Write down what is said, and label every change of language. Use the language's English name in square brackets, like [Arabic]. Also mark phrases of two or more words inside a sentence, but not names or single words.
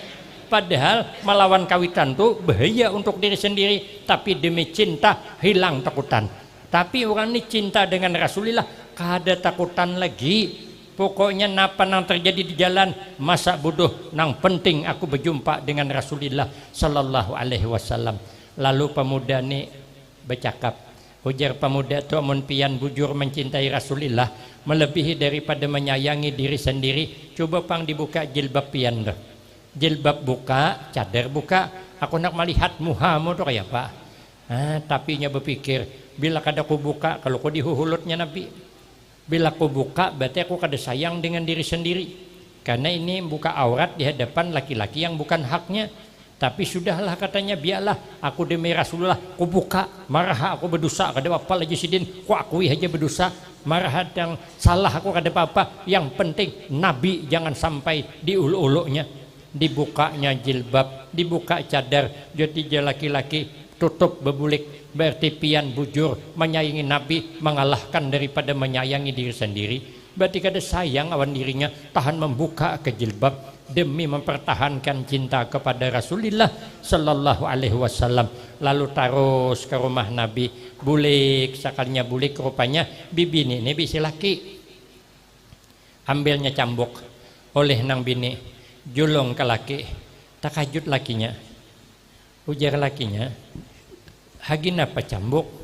[Banjar] Padahal melawan kawitan tuh bahaya untuk diri sendiri, tapi demi cinta hilang takutan. Tapi orang ini cinta dengan Rasulullah kada takutan lagi. Pokoknya napa nang terjadi di jalan masa bodoh, nang penting aku berjumpa dengan Rasulullah [Arabic] صَلَّى اللّٰهُ عَلَيْهِ وَسَلَّمَ. [Banjar] Lalu pemuda ini bercakap, ujar pemuda tu amun pian bujur mencintai Rasulullah melebihi daripada menyayangi diri sendiri, coba pang dibuka jilbab pian dah. Jilbab buka, cadar buka, aku nak melihat muhamu tu kayak apa. Tapi nya berpikir, bila kada ku buka kalau ku dihuhulutnya Nabi. Bila ku buka berarti aku kada sayang dengan diri sendiri. [Indonesian] Karena ini buka aurat di hadapan laki-laki yang bukan haknya. [Banjar] Tapi sudahlah katanya, biarlah aku demi Rasulullah ku buka, marah aku berdosa kada apa lagi sidin, ku akui aja berdosa, marah yang salah aku kada apa-apa, yang penting Nabi jangan sampai diulu-ulunya. Dibukanya jilbab, dibuka cadar, jadi laki-laki tutup bebulik, berarti pian bujur menyayangi Nabi mengalahkan daripada menyayangi diri sendiri. Berarti kada sayang awan dirinya, tahan membuka ke jilbab demi mempertahankan cinta kepada Rasulullah [Arabic] صَلَّى اللّٰهُ عَلَيْهِ وَسَلَّمَ. [Banjar] Lalu terus ke rumah Nabi, bulik sekalinya bulik, rupanya bibi ini bisi laki ambilnya cambuk oleh nang bini, julung ke laki, takajut lakinya, ujar lakinya, hagin apa cambuk?